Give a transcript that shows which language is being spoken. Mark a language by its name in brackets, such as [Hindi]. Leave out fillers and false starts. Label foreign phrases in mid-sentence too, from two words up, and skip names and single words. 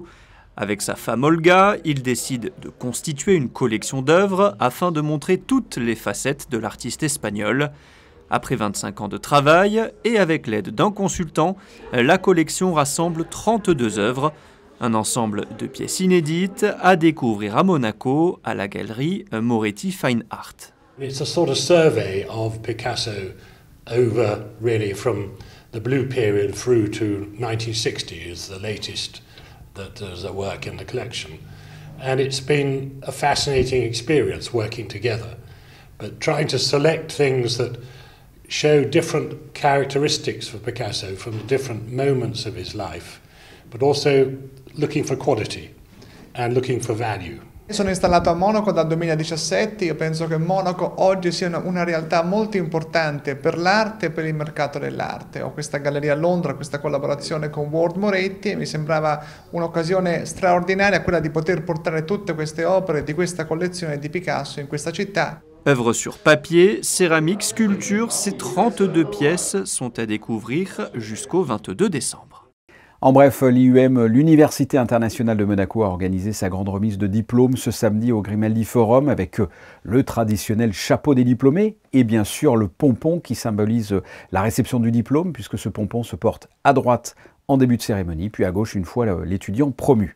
[French] Avec sa femme Olga, il décide de constituer une collection d'œuvres afin de montrer toutes les facettes de l'artiste espagnol. Après 25 ans de travail et avec l'aide d'un consultant, la collection rassemble 32 œuvres, un ensemble de pièces inédites à découvrir à Monaco, à la galerie Moretti Fine Art. [English] It's a sort of survey of Picasso over really from the blue period through to 1960 is the latest that there's a work in the collection. And it's been a fascinating experience working together, but trying to select things that show different characteristics for Picasso from different moments of his life, but also looking for quality and looking for value. [Italian] Sono installato a Monaco dal 2017, io penso che Monaco oggi sia una realtà molto importante per l'arte e per il mercato dell'arte. Ho questa galleria a Londra, questa collaborazione con Ward Moretti e mi sembrava un'occasione straordinaria quella di poter portare tutte queste opere di questa collezione di Picasso in questa città. [French] Œuvres sur papier, céramique, sculpture, ces 32 pièces sont à découvrir jusqu'au 22 décembre. En bref, l'IUM, l'Université internationale de Monaco, a organisé sa grande remise de diplôme ce samedi au Grimaldi Forum avec le traditionnel chapeau des diplômés et bien sûr le pompon qui symbolise la réception du diplôme puisque ce pompon se porte à droite en début de cérémonie puis à gauche une fois l'étudiant promu.